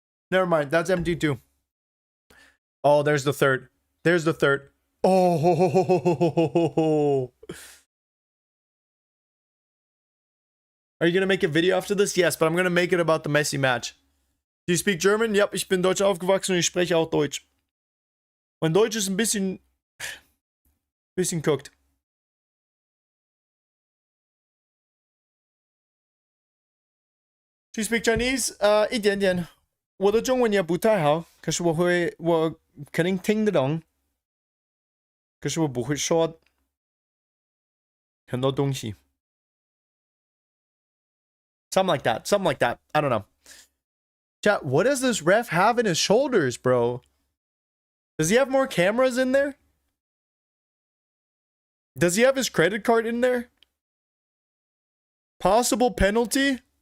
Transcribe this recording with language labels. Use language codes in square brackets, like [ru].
[en] Never mind. That's empty too. Oh, there's the third. There's the third. Oh. Are you going to make a video after this? Yes, but I'm going to make it about the Messi match. Do you speak German? [de] Yep, ich bin Deutsch aufgewachsen und ich spreche auch Deutsch. Mein Deutsch ist ein bisschen guckt. [en] Do you speak Chinese? [zh] 一点点。我的中文也不太好，可是我肯定听得懂。可是我不会说很多东西。 [en] Something like that. Something like that. I don't know. Chat, what does this ref have in his shoulders, bro? Does he have more cameras in there? Does he have his credit card in there? Possible penalty?